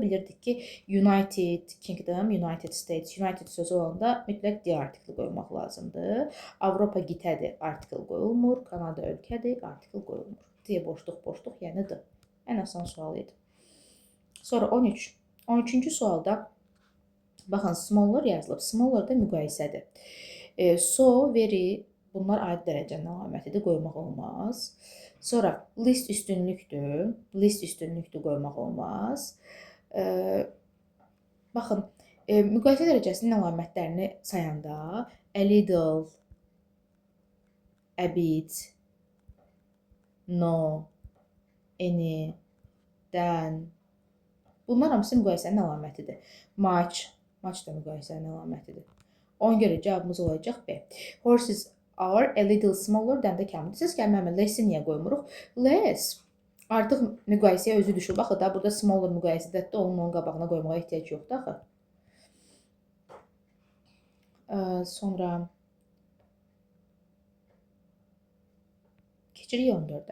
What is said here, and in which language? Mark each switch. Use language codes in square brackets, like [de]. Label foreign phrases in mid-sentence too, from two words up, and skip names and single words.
[az] Bilirdik ki, United Kingdom, United States, United sözü olanda mütləq D artikli qoymaq lazımdır. Avropa qitədir, artikl qoyulmur. Kanada ölkədir, artikl qoyulmur. D boşluq, yəni D. Ən asan sual idi. Sonra 13. 13-cü sualda baxın, smaller yazılıb. Smaller da müqayisədir. [en] So, very, [az] bunlar aid dərəcənin əlamətidir, qoymaq olmaz. Sonra list üstünlükdür. List üstünlükdür, qoymaq olmaz. Baxın, müqayisə dərəcəsinin əlamətlərini sayanda [en] a little, a bit, no, any, than. [az] Bunlar hamısı müqayisənin əlamətidir. Much da müqayisənin əlamətidir. Ona görə cavabımız olacaq B. [en] Horses are a little smaller than the camels. [az] Siz gəlmə, less-i niyə qoymuruq? Less artıq müqayisəyə özü düşür. Baxın da, burada smaller müqayisədə də onun qabağına qoymağa ehtiyac yoxdur axı. Sonra Keçirik 14-ə.